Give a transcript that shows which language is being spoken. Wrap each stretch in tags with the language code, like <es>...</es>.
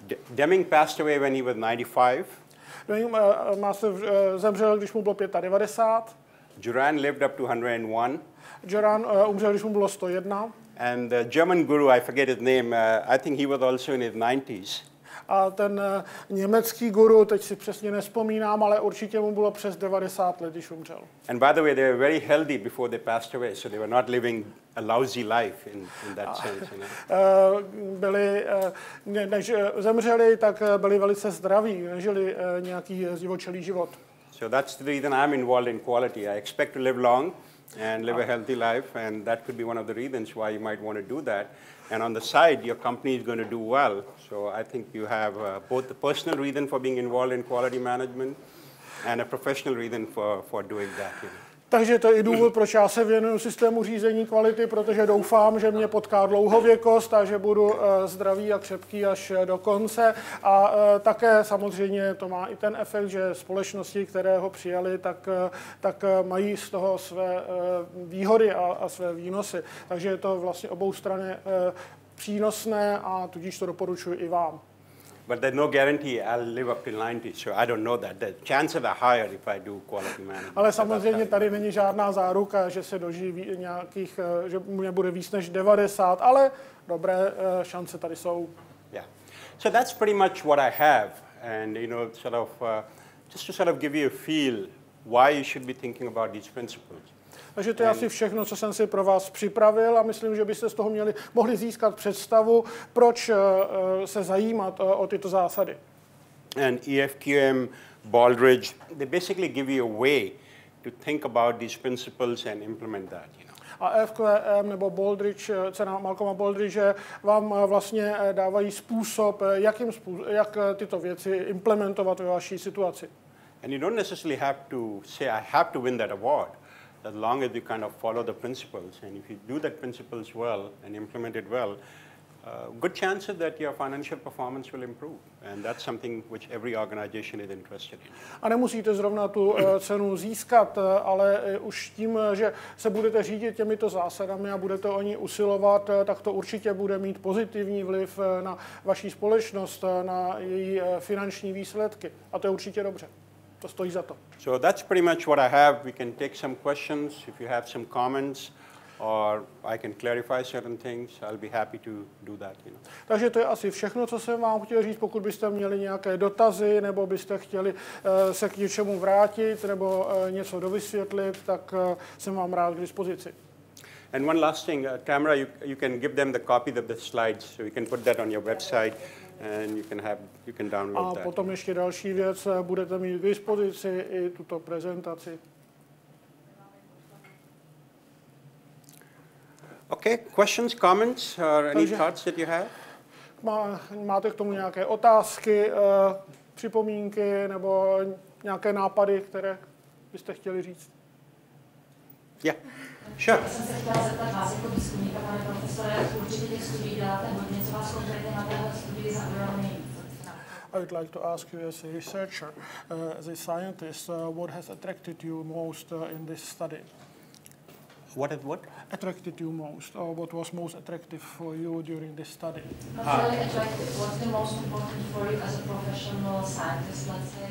<en>Deming passed away when he was 95.</en> <cs>Deming zemřel, když mu bylo 95.</cs> <en>Juran lived up to 101.</en> <cs>Juran umřel, když mu bylo 101.</cs> <en>And the German guru, I forget his name, I think he was also in his 90s.</en> <cs>A ten německý guru, teď si přesně nespomínám, ale určitě mu bylo přes 90 let, když umřel.</cs> <en>And by the way, they were very healthy before they passed away, so they were not living a lousy life in that sense. You know?</en> <cs>Byli, než zemřeli, tak byli velice zdraví, nežili nějaký zdivočelý život.</cs> <en>So that's the reason I'm involved in quality. I expect to live long and live a healthy life, and that could be one of the reasons why you might want to do that. And on the side, your company is going to do well. So I think you have both the personal reason for being involved in quality management and a professional reason for doing that. You know.</en> <cs>Takže to je i důvod, proč já se věnuju systému řízení kvality, protože doufám, že mě potká dlouhověkost a že budu zdravý a křepký až do konce. A také samozřejmě to má i ten efekt, že společnosti, které ho přijali, tak mají z toho své výhody a své výnosy. Takže je to vlastně oboustranně přínosné a tudíž to doporučuji i vám.</cs> <en>But there's no guarantee I'll live up till 90, so I don't know that. The chances are higher if I do quality management.</en> <cs>Ale samozřejmě tady není žádná záruka, že se doživí nějakých, že mě bude víc než 90, ale dobré šance tady jsou.</cs> <en>Yeah. So that's pretty much what I have, and just to sort of give you a feel why you should be thinking about these principles.</en> <cs>Takže to je asi všechno, co jsem si pro vás připravil a myslím, že byste z toho mohli získat představu, proč se zajímat o tyto zásady.</cs> <en>And EFQM, Baldrige, they basically give you a way to think about these principles and implement that. You know.</en> <cs>A EFQM nebo Baldrige, cena Malcolma Baldrige vám vlastně dávají způsob, jak tyto věci implementovat ve vaší situaci.</cs> <en>And you don't necessarily have to say, I have to win that award. As long as you kind of follow the principles, and if you do that principles well and implement it well, good chances that your financial performance will improve, and that's something which every organization is interested in.</en> <cs>A nemusíte zrovna tu cenu získat, ale už tím, že se budete řídit těmito zásadami a budete o ní usilovat, tak to určitě bude mít pozitivní vliv na vaši společnost, na její finanční výsledky. A to je určitě dobře. To stojí za to.</cs> <en>So that's pretty much what I have. We can take some questions if you have some comments, or I can clarify certain things. I'll be happy to do that. You know.</en> <cs>Takže to je asi všechno, co jsem vám chtěl říct. Pokud byste měli nějaké dotazy, nebo byste chtěli se k něčemu vrátit, nebo něco dovysvětlit, tak jsem vám rád k dispozici.</cs> <en>And one last thing, Tamara, you can give them the copies of the slides, so you can put that on your website. And you can download a that.</en> <cs>potom ještě další věc, budete mít k dispozici i tuto prezentaci.</cs> <en>Okay, questions, comments, or any thoughts that you have?</en> <cs>Máte k tomu nějaké otázky, připomínky nebo nějaké nápady, které byste chtěli říct?</cs> <en>Yeah, sure.</en> <cs>Já jsem se chtěla zeptat vás jako výzkumníka, pane profesore, určitě těch studií děláte hodně, co vás konkrétně na téhle studii zaujalo nejvíc?</cs> <en>I would like to ask you as a researcher, as a scientist, what has attracted you most in this study? What? Attracted you most, or what was most attractive for you during this study? Not really attractive. What's the most important for you as a professional scientist, let's say?</en>